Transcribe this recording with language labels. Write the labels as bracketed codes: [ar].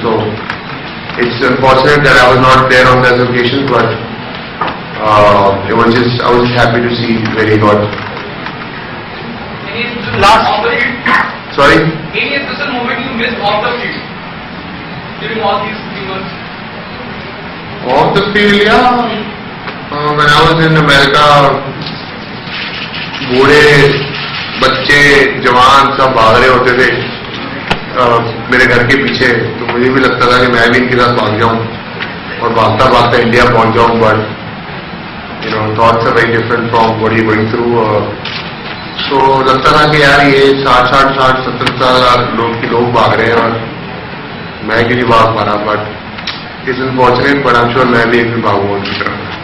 [en] So it's unfortunate that I was not there on that occasion, but I was just happy to see where he got. Last off the field. Sorry? Any special moment you missed off the field during all these 3 months? Off the field, yeah. When I was in America, [hi] बूढ़े बच्चे जवान सब भाग रहे होते थे मेरे घर के पीछे, तो मुझे भी लगता था कि मैं भी इनके साथ भाग जाऊं और भागता भागता इंडिया पहुंच जाऊं. [en] But thoughts are very different from what you're going through. [hi] तो लगता था कि यार ये 60-70 साल लोग भाग रहे हैं और मैं क्यों नहीं भाग पा रहा. [en] but it's unfortunate, but I am sure [hi] मैं भी एक दिन भागूंगा उनकी तरह.